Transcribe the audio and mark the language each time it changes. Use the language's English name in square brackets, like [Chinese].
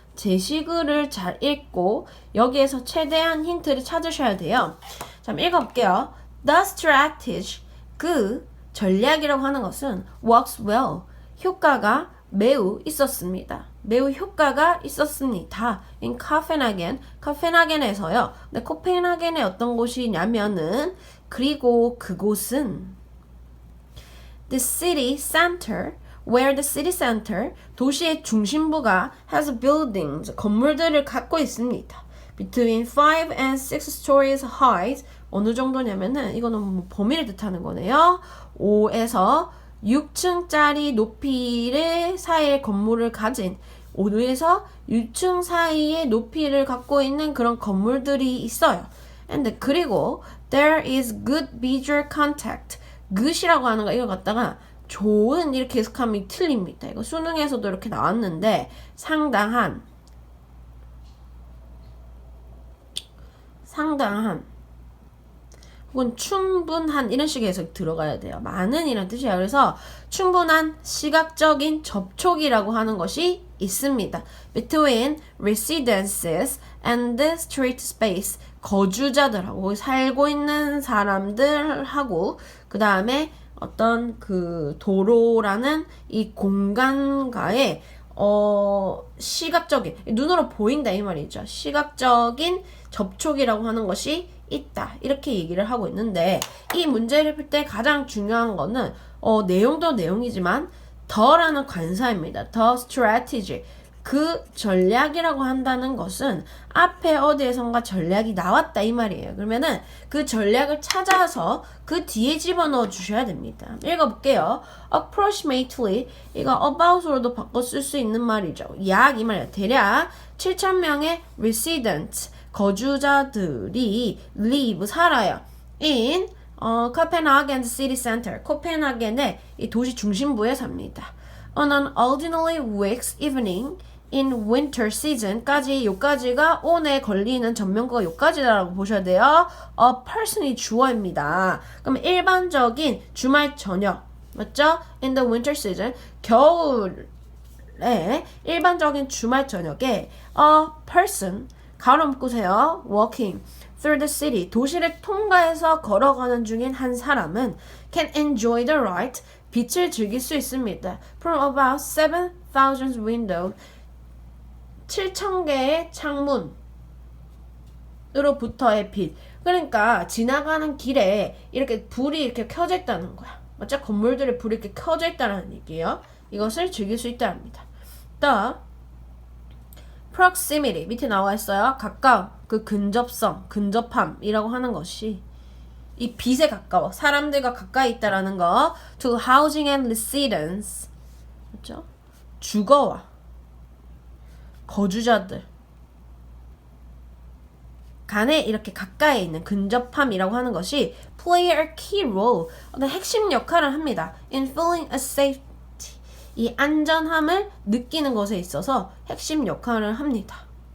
[Korean] 제시글을 잘 읽고 여기에서 최대한 힌트를 찾으셔야 돼요. 자, 읽어볼게요. [English] The strategy, [Korean] 그 전략이라고 하는 것은 [English] works well, [Korean] 효과가 매우 있었습니다. 매우 효과가 있었습니다. [English] In Copenhagen, [Korean] 코펜하겐에서요. 근데 코펜하겐의 어떤 곳이냐면은 그리고 그곳은 [English] the city center, where the city center, [Korean] 도시의 중심부가 [English] has buildings, [Korean] 건물들을 갖고 있습니다. [English] Between 5 and 6 stories high, [Korean] 어느 정도냐면은 이거는 뭐 범위를 뜻하는 거네요. 5에서 6층짜리 높이의 사이의 건물을 가진 5에서 6층 사이의 높이를 갖고 있는 그런 건물들이 있어요. [English] And [Korean] 그리고 [English] there is good visual contact. [Korean] good이라고 하는 거 이거 갖다가 좋은 이렇게 해석하면 틀립니다. 이거 수능에서도 이렇게 나왔는데 상당한 혹은 충분한 이런 식의 해석이 들어가야 돼요. 많은 이란 뜻이야. 그래서 충분한 시각적인 접촉이라고 하는 것이 있습니다. [English] Between residences and the street space. [Korean] 거주자들하고 살고 있는 사람들하고 그 다음에 어떤 그 도로라는 이 공간과의 시각적인 눈으로 보인다 이 말이죠. 시각적인 접촉이라고 하는 것이 있다 이렇게 얘기를 하고 있는데 이 문제를 풀 때 가장 중요한 거는 내용도 내용이지만 더라는 관사입니다. [English] The strategy [Korean] 그 전략이라고 한다는 것은 앞에 어디에선가 전략이 나왔다 이 말이에요. 그러면은 그 전략을 찾아서 그 뒤에 집어넣어 주셔야 됩니다. 읽어볼게요. [English] Approximately [Korean] 이거 about으로도 바꿔 쓸 수 있는 말이죠. 약 이 말이에요. 대략 7,000명의 residents 거주자들이 live 살아요. [English] in Copenhagen city center [Korean] 코펜하겐의 이 도시 중심부에 삽니다. [English] On an ordinary week's evening in winter season까지 [Korean] 요까지가 on에 걸리는 전면구가 요까지라고 보셔야 돼요. A person이 주어입니다. 그럼 일반적인 주말 저녁 맞죠? [English] In the winter season [Korean] 겨울에 일반적인 주말 저녁에 [English] a person [Korean] 가로 묶으세요. walking [English] through the city. [Korean] 도시를 통과해서 걸어가는 중인 한 사람은 [English] can enjoy the light. [Korean] 빛을 즐길 수 있습니다. [English] From about 7,000 windows. [Korean] 7,000개의 창문으로부터의 빛. 그러니까 지나가는 길에 이렇게 불이 이렇게 켜져 있다는 거야. 맞죠? 건물들의 불이 이렇게 켜져 있다는 얘기예요. 이것을 즐길 수 있다 합니다. [English] The proximity [Korean] 밑에 나와 있어요. 가까움, 그 근접성, 근접함이라고 하는 것이 이 빛에 가까워. 사람들과 가까이 있다라는 거. [English] To housing and residence. [Korean] 그렇죠? 주거와 거주자들 간에 이렇게 가까이 있는 근접함이라고 하는 것이 [English] play a key role. [Korean] 어떤 핵심 역할을 합니다. [English] In feeling a safety. [Korean] 이 안전함을 느끼는 것에 있어서 핵심 역할을 합니다.